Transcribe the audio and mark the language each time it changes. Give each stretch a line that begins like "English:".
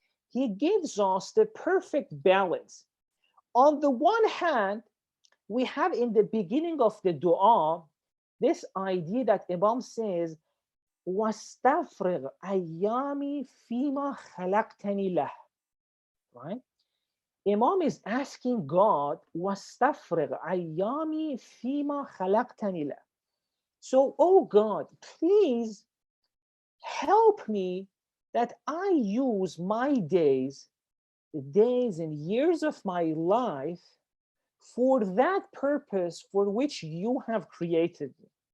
English: He gives us the perfect balance. On the one hand, we have in the beginning of the dua this idea that Imam says,
Arabic: وَاسْتَفْرِغْ أَيَّامِي فِيمَا خَلَقْتَنِي لَهُ.
English: Right? Imam is asking God,
Arabic: وَاسْتَفْرِغْ أَيَّامِي فِيمَا خَلَقْتَنِي لَهُ.
English: So, oh God, please help me that I use my days, the days and years of my life, for that purpose for which you have created me.